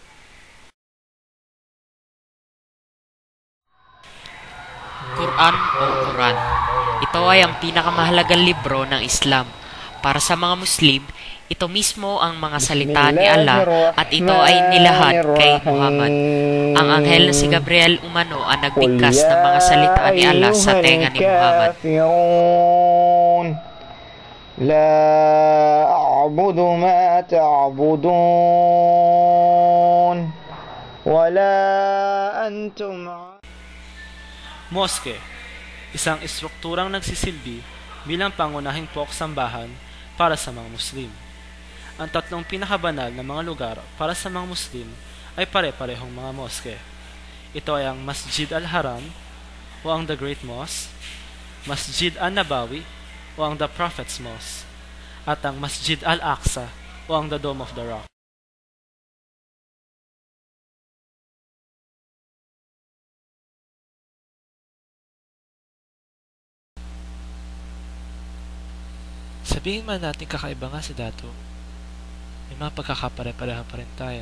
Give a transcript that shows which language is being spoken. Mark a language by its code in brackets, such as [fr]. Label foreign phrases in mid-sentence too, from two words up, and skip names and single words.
[tl] Quran o Quran. Ito ay ang pinakamahalagang libro ng Islam. Para sa mga Muslim, ito mismo ang mga salita ni Allah at ito ay nilahad kay Muhammad. Ang anghel na si Gabriel umano ang nagbigkas ng mga salita ni Allah sa tenga ni Muhammad. [ar] لا أعبد ما تعبدون ولا أنتم. [tl] Moske, isang estrukturang nagsisilbi bilang pangunahing poksambahan para sa mga Muslim. Ang 3 pinakabanal na mga lugar para sa mga Muslim ay pare-parehong mga moske. Ito ay ang Masjid al-Haram o ang [en] The Great Mosque, [tl] Masjid al-Nabawi o ang [en] The Prophet's Mosque, [tl] at ang Masjid al-Aqsa o ang [en] The Dome of the Rock. [tl] Sabihin man natin kakaiba nga si Dato, may mga pagkakapare-pareha pa rin tayo.